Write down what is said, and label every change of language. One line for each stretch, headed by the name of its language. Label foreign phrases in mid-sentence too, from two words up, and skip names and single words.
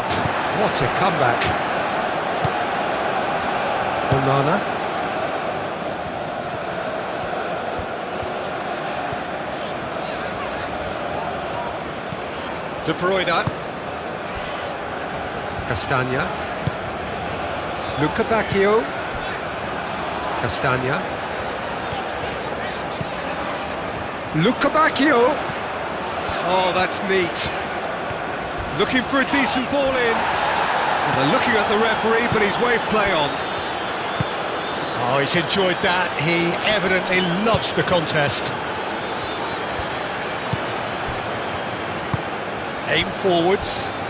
English: What a comeback. Onana. De Bruyne. Castagna. Luca Bacchio. Castagna. Luca Bacchio. Oh, that's neat. Looking for a decent ball in. Well, they're looking at the referee, but he's waved play on. Oh, he's enjoyed that. He evidently loves the contest. Aim forwards.